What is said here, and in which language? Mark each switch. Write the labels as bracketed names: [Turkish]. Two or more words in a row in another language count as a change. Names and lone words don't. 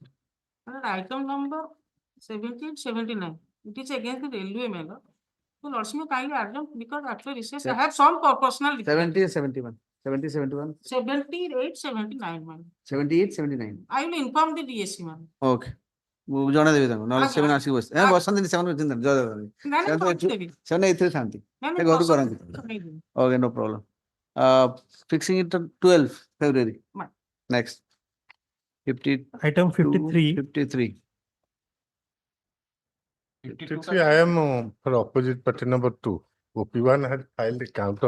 [English] Item number 7879. It is against the railway matter. So Lordship kindly adjourn because after recess I have some personal. 70 71. 70 71. 78 79 man. 78 79. I will inform the DSC man. Okay. [Odia] ଜଣେଇ ଦେବି ତାଙ୍କୁ ନହେଲେ ସେମାନେ ଆସିକି ବସନ୍ତିନି ସେମାନେ ଚିନ୍ତା 783 ଥାନ୍ତି ଘରୁ କରନ୍ତି. [English] Okay, no problem. Fixing it to 12 February. Next. 50. Item 53. 53. 53, I am for opposite party number 2. OP1 had filed a counter.